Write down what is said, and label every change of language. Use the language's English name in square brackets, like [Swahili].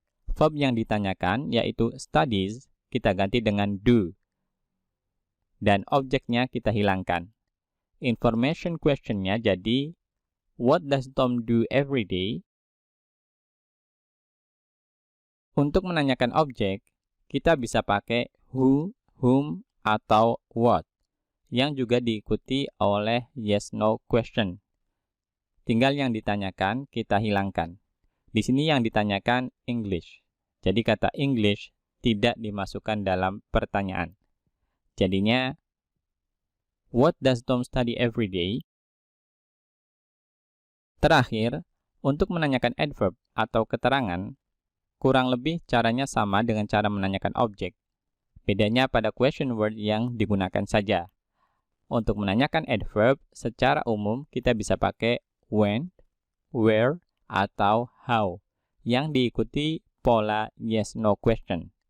[Indonesian] Verb yang ditanyakan yaitu studies, kita ganti dengan do. Dan objeknya kita hilangkan. Information question-nya jadi, [English] what does Tom do every day? [Indonesian] Untuk menanyakan objek, kita bisa pakai who, whom, atau what, yang juga diikuti oleh yes no question. Tinggal yang ditanyakan kita hilangkan. Di sini yang ditanyakan English. Jadi kata English tidak dimasukkan dalam pertanyaan. Jadinya, [English] what does Tom study every day? [Indonesian] Terakhir, Untuk menanyakan adverb atau keterangan, kurang lebih caranya sama dengan cara menanyakan objek. Bedanya pada question word yang digunakan saja. Untuk menanyakan adverb, secara umum kita bisa pakai when, where, atau how, yang diikuti pola yes-no question.